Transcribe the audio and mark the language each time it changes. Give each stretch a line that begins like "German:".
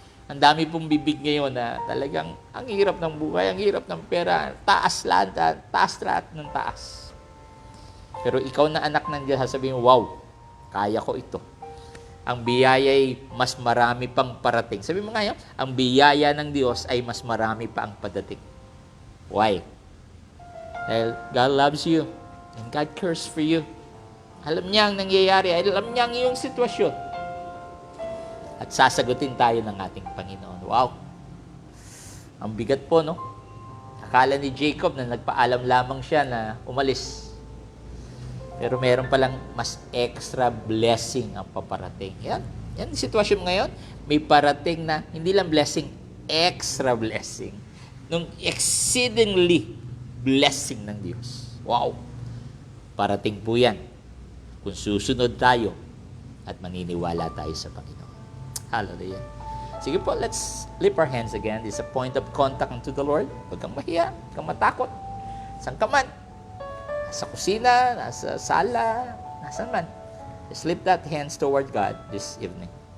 Filipino: Ang dami pong bibig ngayon na talagang ang hirap ng buhay, ang hirap ng pera, taas lahat ng taas. Pero ikaw na anak ng Diyos, sasabihin, wow, kaya ko ito. Ang biyaya ay mas marami pang parating. Sabi mo nga yun, ang biyaya ng Diyos ay mas marami pa ang padating.
English: Why? Dahil God loves you and God cares for you.
Filipino: Alam niya ang nangyayari. Alam niya ang iyong sitwasyon. At sasagutin tayo ng ating Panginoon. Wow! Ang bigat po, no? Akala ni Jacob na nagpaalam lamang siya na umalis. Pero meron palang mas extra blessing ang paparating. Yan ang sitwasyon ngayon. May parating na hindi lang blessing, extra blessing. Nung exceedingly blessing ng Diyos. Wow! Parating po yan. Kung susunod tayo at maniniwala tayo sa Panginoon. Hallelujah. Sige po,
English: let's lift our hands again. This is a point of contact unto the Lord.
Filipino: Huwag kang mahiya, huwag kang matakot. Saan ka man? Nasa kusina, nasa sala, nasan man.
English: Just lift that hands toward God this evening.